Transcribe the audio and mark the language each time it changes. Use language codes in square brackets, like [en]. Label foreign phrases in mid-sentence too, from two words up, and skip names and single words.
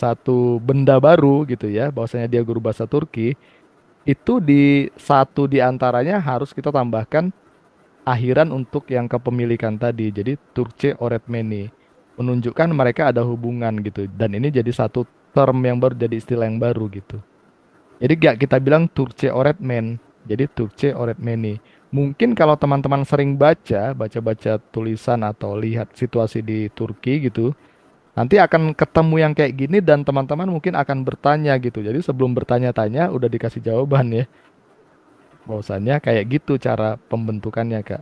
[id] Satu benda baru gitu ya, bahwasanya dia guru bahasa Turki, itu di satu di antaranya harus kita tambahkan akhiran untuk yang kepemilikan tadi. Jadi [tr] Turkce öğretmeni [id] menunjukkan mereka ada hubungan gitu. Dan ini jadi satu term yang baru, jadi istilah yang baru gitu. Jadi gak kita bilang [tr] Turkce öğretmen, [id] jadi [tr] Turkce öğretmeni. [id] Mungkin kalau teman-teman sering baca-baca tulisan atau lihat situasi di Turki gitu, nanti akan ketemu yang kayak gini dan teman-teman mungkin akan bertanya gitu. Jadi sebelum bertanya-tanya udah dikasih jawaban ya. Bahwasannya kayak gitu cara pembentukannya Kak.